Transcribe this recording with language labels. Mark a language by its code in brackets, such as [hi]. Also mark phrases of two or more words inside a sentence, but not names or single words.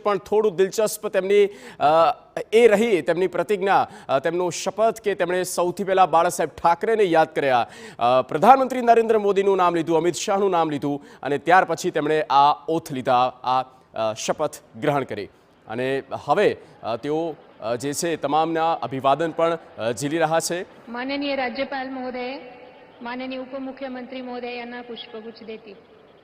[gu] પણ થોડું દિલચસ્પ તેમની એ રહી તેમની પ્રતિજ્ઞા, તેમનો શપથ કે તેમણે સૌથી પહેલાં બાળાસાહેબ ઠાકરેને યાદ કર્યા, પ્રધાનમંત્રી નરેન્દ્ર મોદીનું નામ લીધું, અમિત શાહનું નામ લીધું અને ત્યાર પછી તેમણે આ ઓથ લીધા, આ શપથ ગ્રહણ કરી અને હવે તેઓ જે છે તમામના અભિવાદન પણ ઝીલી રહ્યા છે. [mr] माननीय राज्यपाल महोदय, माननीय उपमुख्यमंत्री महोदय यांना पुष्पगुच्छ देतील.